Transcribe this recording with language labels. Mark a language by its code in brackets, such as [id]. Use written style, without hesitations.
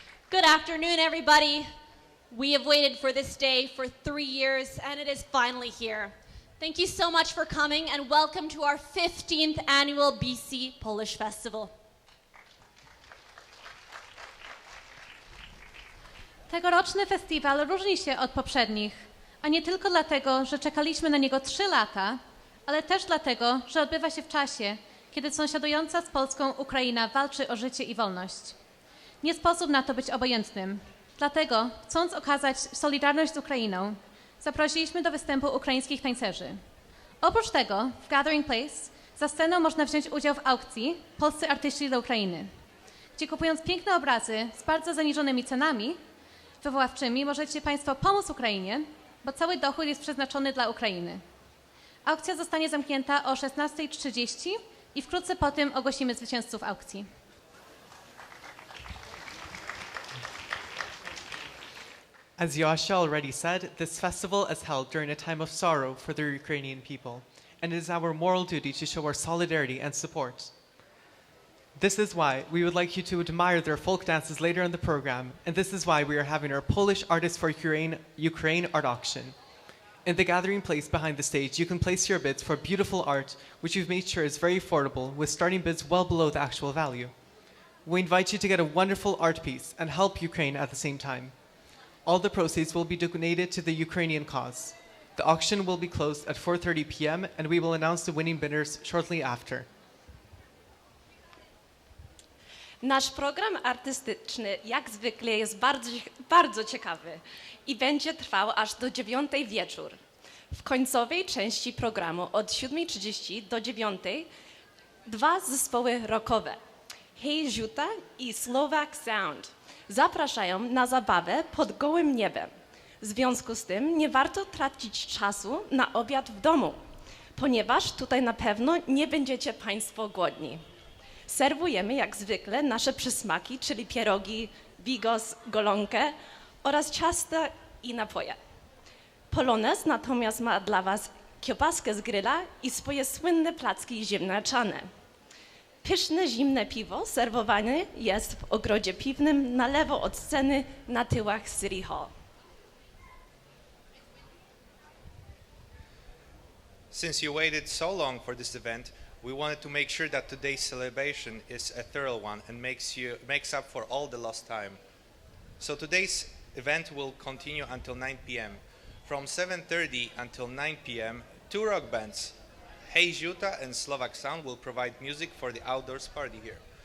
[en] Good afternoon, everybody. We have waited for this day for 3 years, and it is finally here. Thank you so much for coming, and welcome to our 15th annual BC Polish Festival. [pl] Tegoroczny festiwal różni się od poprzednich, a nie tylko dlatego, że czekaliśmy na niego 3 lata, ale też dlatego, że odbywa się w czasie, kiedy sąsiadująca z Polską Ukraina walczy o życie i wolność. Nie sposób na to być obojętnym. Dlatego, chcąc okazać solidarność z Ukrainą, zaprosiliśmy do występu ukraińskich tańcerzy. Oprócz tego, w Gathering Place za sceną można wziąć udział w aukcji Polscy Artyści dla Ukrainy, gdzie kupując piękne obrazy z bardzo zaniżonymi cenami wywoławczymi możecie Państwo pomóc Ukrainie, bo cały dochód jest przeznaczony dla Ukrainy. Aukcja zostanie zamknięta o 16:30 i wkrótce po tym ogłosimy zwycięzców aukcji. [en] As Joasha already said, this festival is held during a time of sorrow for the Ukrainian people, and it is our moral duty to show our solidarity and support. This is why we would like you to admire their folk dances later in the program, and this is why we are having our Polish Artists for Ukraine art auction. In the gathering place behind the stage, you can place your bids for beautiful art, which we've made sure is very affordable, with starting bids well below the actual value. We invite you to get a wonderful art piece and help Ukraine at the same time. All the proceeds will be donated to the Ukrainian cause. The auction will be closed at 4:30 p.m. and we will announce the winning bidders shortly after. [pl] Nasz program artystyczny jak zwykle jest bardzo ciekawy i będzie trwał aż do 9 wieczór. W końcowej części programu od 7:30 do 9 2 zespoły rockowe, Hej Ziuta i Slovak Sound, zapraszają na zabawę pod gołym niebem. W związku z tym nie warto tracić czasu na obiad w domu, ponieważ tutaj na pewno nie będziecie Państwo głodni. Serwujemy jak zwykle nasze przysmaki, czyli pierogi, bigos, golonkę oraz ciasta i napoje. Polonez natomiast ma dla Was kiełbaskę z gryla i swoje słynne placki ziemniaczane. Pyszne, zimne piwo serwowane jest w ogrodzie piwnym na lewo od sceny na tyłach City Hall. [en] Since you waited so long for this event, we wanted to make sure that today's celebration is a thorough one and makes up for all the lost time. So today's event will continue until 9 p.m. From 7:30 until 9 p.m., 2 rock bands, Hej Ziuta and Slovak Sound, will provide music for the outdoors party here.